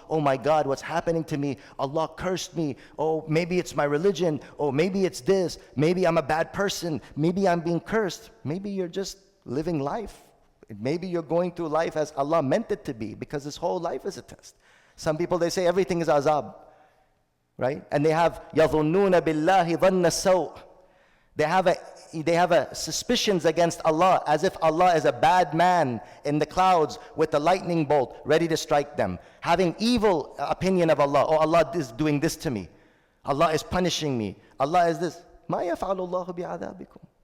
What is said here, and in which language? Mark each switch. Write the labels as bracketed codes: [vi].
[en] Oh my God, what's happening to me? Allah cursed me. Oh, maybe it's my religion. Oh, maybe it's this. Maybe I'm a bad person. Maybe I'm being cursed. Maybe you're just living life. Maybe you're going through life as Allah meant it to be, because this whole life is a test. Some people, they say everything is azab, right? And they have [ar] يَظُنُّونَ بِاللَّهِ ظَنَّ السَّوْءِ. [en] They have suspicions against Allah, as if Allah is a bad man in the clouds with a lightning bolt ready to strike them. Having evil opinion of Allah. Oh, Allah is doing this to me. Allah is punishing me. Allah is this. [ar] مَا يَفْعَلُ اللَّهُ بِعَذَابِكُمْ.